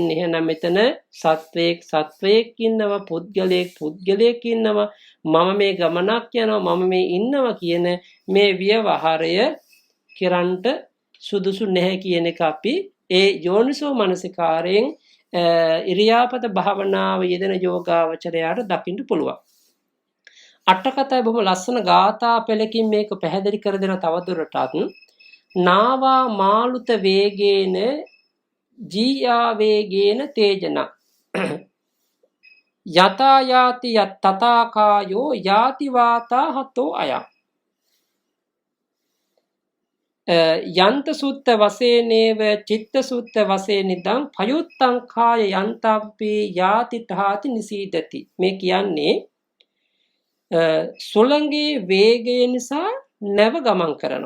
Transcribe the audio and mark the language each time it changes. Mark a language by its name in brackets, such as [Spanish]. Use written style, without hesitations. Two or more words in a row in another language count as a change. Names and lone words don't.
[Sinhala] එහෙනම් මෙතන සත්වයක් ඉන්නවා, පුද්ගලයෙක් ඉන්නවා, මම මේ ගමනක් යනවා, මම මේ ඉන්නවා කියන මේ ව්‍යවහාරය කරන්ට සුදුසු නැහැ කියන එක අපි ඒ යෝනිසෝ මනසිකාරයෙන් ඉරියාපත භාවනාව යෙදෙන යෝගාවචරයාට දකින්න පුළුවන්. අටකතයි බොහොම ලස්සන ගාථා පෙළකින් මේක පැහැදිලි කර දෙන තවදුරටත් [Pali] නාවා මාළුත වේගේන ජීයා වේගේන තේජන යතා යාති තථා කායෝ යාති වාතා හතෝ අයං යන්ත සුත්ත වසේනේව චිත්ත සුත්ත වසේනිදං පයුත්තං කාය යන්තම්පි යාති ඨාති නිසීදති. [Sinhala] මේ කියන්නේ සුළඟේ වේගය නිසා නැව ගමන් කරනවා.